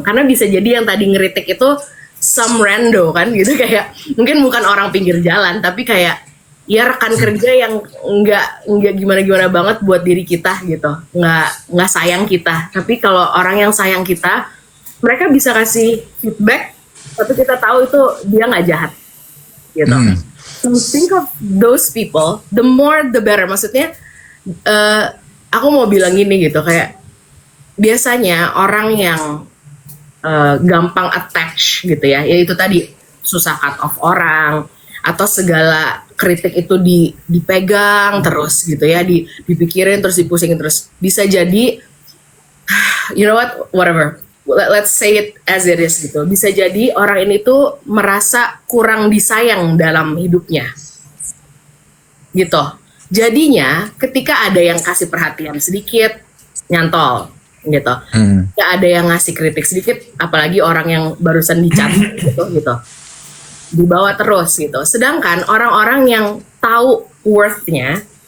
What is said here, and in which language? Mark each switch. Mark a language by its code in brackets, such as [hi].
[id] Karena bisa jadi yang tadi ngeritik itu some rando kan gitu, kayak mungkin bukan orang pinggir jalan, tapi kayak ya rekan kerja yang nggak gimana-gimana banget buat diri kita gitu, nggak sayang kita. Tapi kalau orang yang sayang kita, mereka bisa kasih feedback, tapi kita tahu itu dia nggak jahat gitu. [en] So think of those people, the more the better. [id] Maksudnya aku mau bilang gini gitu, kayak biasanya orang yang gampang attach gitu ya itu tadi susah cut off orang, atau segala kritik itu dipegang terus gitu ya, dipikirin terus, dipusingin terus. Bisa jadi, [en] you know what, whatever, let's say it as it is [id] gitu. Bisa jadi orang ini tuh merasa kurang disayang dalam hidupnya gitu. Jadinya ketika ada yang kasih perhatian sedikit, nyantol gitu. Ya ada yang ngasih kritik sedikit, apalagi orang yang barusan dicat gitu, dibawa terus gitu. Sedangkan orang-orang yang tahu worth-nya,